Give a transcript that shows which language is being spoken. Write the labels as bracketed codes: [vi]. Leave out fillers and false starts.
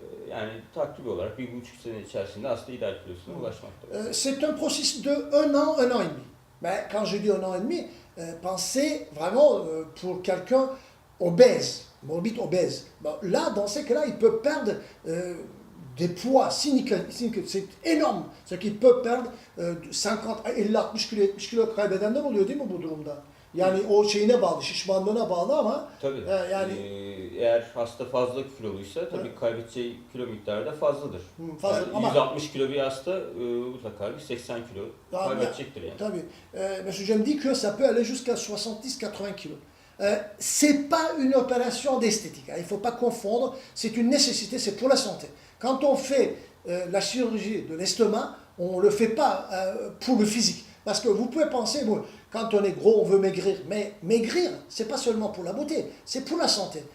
[tr] Yani takribi olarak 1,5 sene içerisinde hasta ideal kilosuna ulaşmaktadır. [fr] C'est un processus de 1 an, 1 an et demi. Mais quand je dis 1 an et demi, pensez vraiment pour quelqu'un obèse, morbide obèse. Bon, là, dans ces cas-là, il peut perdre des poids significatifs. C'est énorme. C'est qu'il peut perdre 50, 50-60 kilo, 70 kilo [tr] kaybedenler oluyor değil mi bu durumda? Yani o şeyine bağlı, şişmanlığına bağlı ama tabii. Yani eğer hasta fazla kiloluysa tabii kaybedeceği kilo miktarı da fazladır. Fazla, yani ama 160 kilo bir hasta mutlaka bir 80 kilo kaybedecektir yani. Tabii. [fr] Monsieur Jem dit que ça peut aller jusqu'à 70-80 kilos. C'est pas une opération d'esthétique. Il ne faut pas confondre. C'est une nécessité, c'est pour la santé. Quand on fait la chirurgie de l'estomac, on ne le fait pas pour le physique. Parce que vous pouvez penser, bon, quand on est gros, on veut maigrir. Mais maigrir, ce n'est pas seulement pour la beauté, c'est pour la santé.